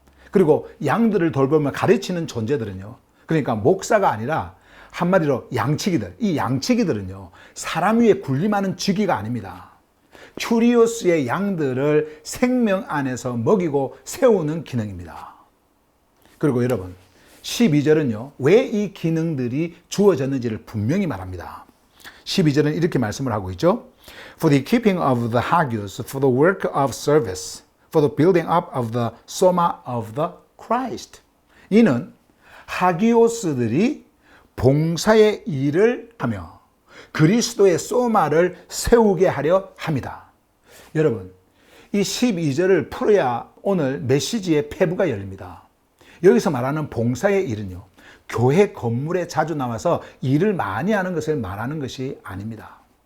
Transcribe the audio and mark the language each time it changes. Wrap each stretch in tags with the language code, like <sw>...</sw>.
<ko>그리고 양들을 돌보며 가르치는 존재들은요, 그러니까 목사가 아니라 한마디로 양치기들, 이 양치기들은요, 사람 위에 군림하는 직위가 아닙니다. 큐리오스의 양들을 생명 안에서 먹이고 세우는 기능입니다. 그리고 여러분, 12절은요, 왜 이 기능들이 주어졌는지를 분명히 말합니다. 12절은 이렇게 말씀을 하고 있죠.</ko> <en>For the keeping of the hagios, for the work of service, for the building up of the soma of the Christ.</en> <ko>이는 하기오스들이 봉사의 일을 하며 그리스도의 소마를 세우게 하려 합니다. 여러분, 이 12절을 풀어야 오늘 메시지의 폐부가 열립니다. 여기서 말하는 봉사의 일은요, 교회 건물에 자주 나와서 일을 많이 하는 것을 말하는 것이 아닙니다.</ko>